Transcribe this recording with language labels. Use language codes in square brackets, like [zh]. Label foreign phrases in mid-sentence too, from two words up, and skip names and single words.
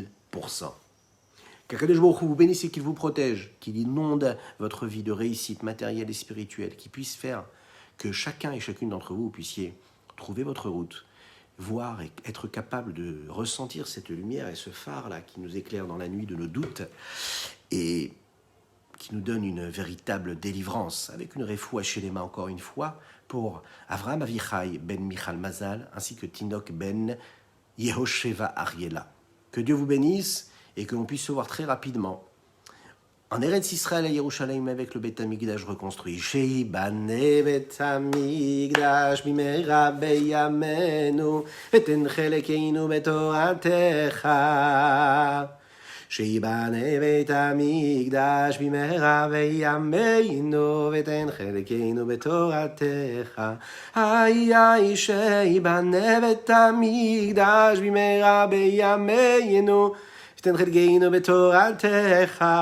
[fr] Qu' [he] הקדוש ברוך הוא [fr] vous bénisse et qu'il vous protège, qu'il inonde votre vie de réussite matérielle et spirituelle, qu'il puisse faire que chacun et chacune d'entre vous puissiez trouver votre route, voir et être capable de ressentir cette lumière et ce phare-là qui nous éclaire dans la nuit de nos doutes et qui nous donne une véritable délivrance, avec une refoua chez les mains encore une fois, pour Avraham Avichai ben Michal Mazal, ainsi que Tinok ben Yehosheva Ariela. Que Dieu vous bénisse et que l'on puisse se voir très rapidement en Eretz Israël à Yerushalayim avec le Beth Amikdash reconstruit. [he] שיבנה בית המקדש במהרה בימינו ותן חלקנו בתורתך. שיבנה בית המקדש במהרה בימינו ותן חלקנו בתורתך. איי שיבנה בית המקדש במהרה בימינו ותן חלקנו בתורתך.